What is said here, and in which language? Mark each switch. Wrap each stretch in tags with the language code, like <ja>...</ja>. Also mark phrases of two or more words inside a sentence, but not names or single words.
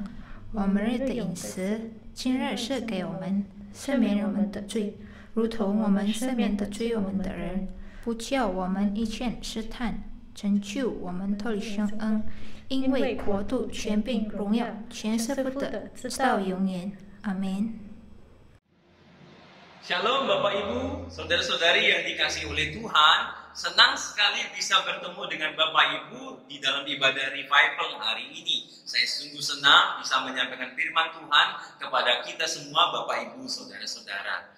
<zh>我们日的饮食，今日赐给我们，赦免我们的罪，如同我们赦免的罪我们的人，不叫我们遇见试探，拯救我们脱离凶恶，因为国度、权柄、荣耀，全是不得，直到永远。阿门。</zh> <id>Shalom Bapak Ibu, saudara-saudari yang dikasihi oleh Tuhan. Senang sekali bisa bertemu dengan Bapak Ibu di dalam ibadah revival hari ini. Saya sungguh senang bisa menyampaikan firman Tuhan kepada kita semua Bapak Ibu, saudara-saudara.</id>